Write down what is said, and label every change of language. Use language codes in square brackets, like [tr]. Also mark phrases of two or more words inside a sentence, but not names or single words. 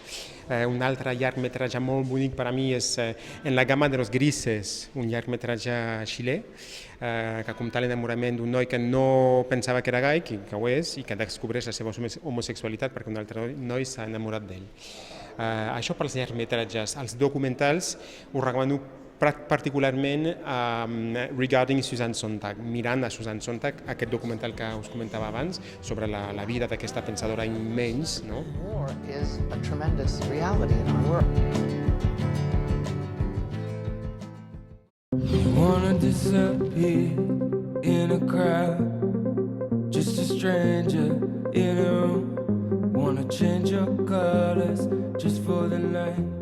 [ca] Un altre llargmetratge molt bonic per a mi és En la gama de los grises, un llargmetratge xilè, que compta l'enamorament d'un noi que no pensava que era gai, que ho és, i que descobreix la seva homosexualitat perquè un altre noi s'ha enamorat d'ell. Això pels llargmetratges. Els documentals ho recomano particularment Regarding Susan Sontag, mirant a Susan Sontag, aquest documental que us comentava abans, sobre la vida d'aquesta pensadora immens. [en] War is a tremendous reality in our world. Wanna disappear in a crowd, just a stranger in a room. Wanna change your colors just for the night.